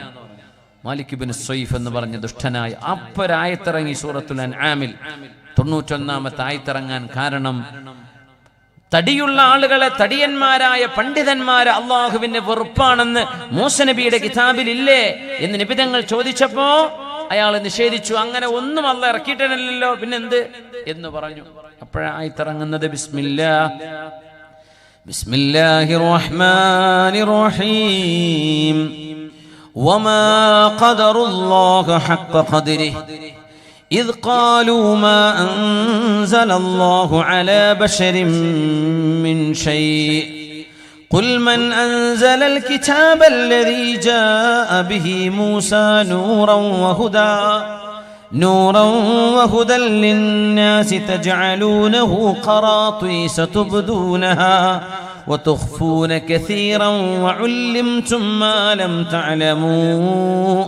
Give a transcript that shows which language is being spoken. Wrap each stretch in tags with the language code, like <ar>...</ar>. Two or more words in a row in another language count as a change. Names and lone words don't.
<ml>മാലിക് ഇബ്നു സ്വൈഫ് എന്ന് പറഞ്ഞ ദുഷ്ടനായ അപ്പൊരായത്തിറങ്ങി സൂറത്തുൽ അൻആമിൽ 91ാമത്തെ ആയത്തിറങ്ങാൻ കാരണം തടിയുള്ള ആളുകളെ, തടിയന്മാരായ പണ്ഡിതന്മാരെ അള്ളാഹുവിന്റെ വെറുപ്പാണെന്ന് മൂസ നബിയുടെ കിതാബിൽ ഇല്ലേ എന്ന് നബി തങ്ങൾ ചോദിച്ചപ്പോ അയാൾ നിഷേധിച്ചു. അങ്ങനെ ഒന്നും അല്ലാഹ് ഇറക്കിയിട്ടില്ലല്ലോ, പിന്നെന്ത് എന്ന് പറഞ്ഞു.</ml> <ar>അപ്പോഴായിത്തിറങ്ങുന്നത് بسم الله الرحمن الرحيم وما قدروا الله حق قدره إذ قالوا ما أنزل الله على بشر من شيء قل من أنزل الكتاب الذي جاء به موسى نورا وهدى للناس تجعلونه قراطيس تبدونها وتخفون كثيرا وعلمتم ما لم تعلموا</ar>